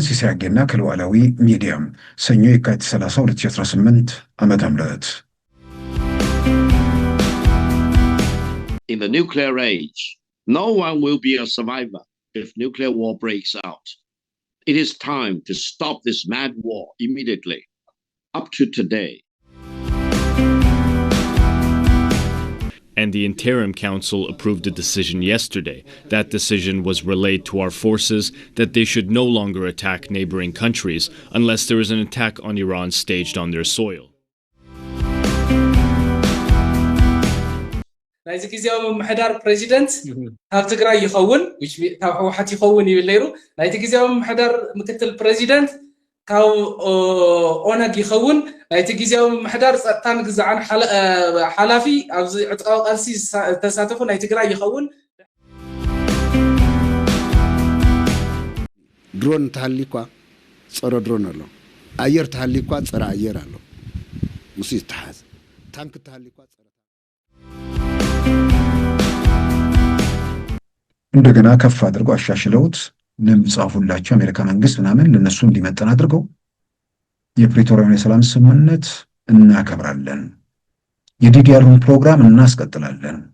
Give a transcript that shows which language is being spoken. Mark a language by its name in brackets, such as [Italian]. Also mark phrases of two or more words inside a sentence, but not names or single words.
[Amharic] ሲሳያጌና ከሉዓላዊ ሚዲያም ሰኞ የካቲት 30 2018 ዓመተ ምህረት [English] In the nuclear age, no one will be a survivor if nuclear war breaks out. It is time to stop this mad war immediately. Up to today. And the Interim Council approved a decision yesterday. That decision was relayed to our forces that they should no longer attack neighboring countries unless there is an attack on Iran staged on their soil. [Tigrinya] ናይዚ ጊዜያዊ ምሕዳር ፕሬዚደንት ኣብ ትግራይ ይኸውን ካብ ሕወሓት ይኸውን ይብል ነይሩ ናይቲ ጊዜያዊ ምሕዳር ምክትል ፕሬዚደንት ካብ ኦነግ ይኸውን ናይቲ ጊዜያዊ ምሕዳር ጸጥታን ግዛዕን ሓላፊ ኣብዚ ዕጥቃዊ ቃልሲ ተሳተፉ ናይ ትግራይ ይኸውን ድሮን ተሃሊኳ ጸረ ድሮን ኣሎ አየር ተሃሊኳ ጸረ አየር ኣሎ ሙሲ ተሓዝ ታንክ ተሃሊኳ ጸረ [Amharic] እንደገና ከፍ አድርገው አሻሽለውት ለምጻፉላቸው አሜሪካ መንግስት ምናምን ለነሱ እንዲመጣን አድርገው የፕሪቶሪያውን የሰላም ስምምነት እናከብራለን የዲዲአርን ፕሮግራም እናስቀጥላለን